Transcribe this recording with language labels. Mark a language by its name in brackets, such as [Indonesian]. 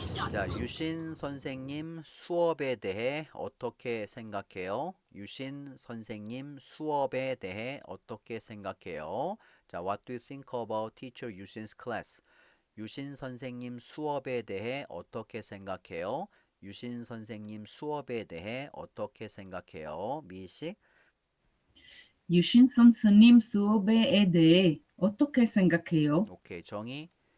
[Korean] 자, 유신 선생님 수업에 대해 어떻게 생각해요? 유신 선생님 수업에 대해 어떻게 생각해요? [English] 자, what do you think about teacher Yushin's class? [Korean] 유신 선생님 수업에 대해 어떻게 생각해요? 유신 선생님 수업에 대해 어떻게 생각해요? 미씨? 유신 선생님 수업에 대해 어떻게 생각해요? 오케이, 정희?